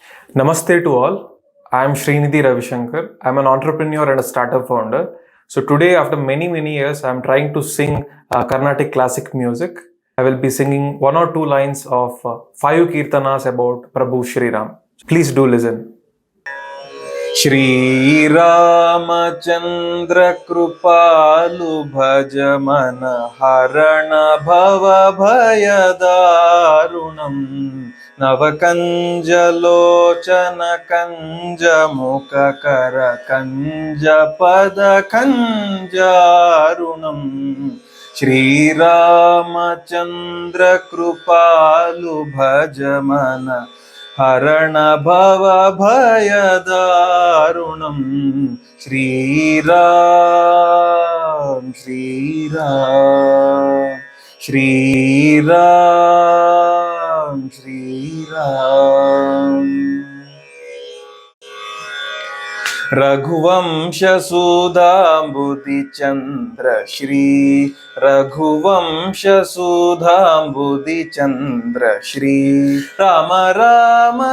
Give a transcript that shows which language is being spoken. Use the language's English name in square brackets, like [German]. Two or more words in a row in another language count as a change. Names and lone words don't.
[English] Namaste to all. I am Srinidhi Ravishankar. I am an entrepreneur and a startup founder. So today, after many years, I am trying to sing Carnatic classic music. I will be singing one or two lines of five kirtanas about Prabhu Shri Ram. Please do listen. [Awadhi] श्री रामचन्द्र कृपालु भजमन हरण भव भयदारुणं नवकञ्जलोचन कञ्ज मुखकर कञ्ज पद कञ्जारुणं श्री रामचन्द्र कृपालु भजमन हरण भव [Sanskrit] भयदारुणं श्रीराम् श्रीराम् श्रीराम् श्रीराम् रघुवंशसुधाम्बुदिचन्द्र श्री रघुवंशसुधाम्बुदिचन्द्र श्री राम राम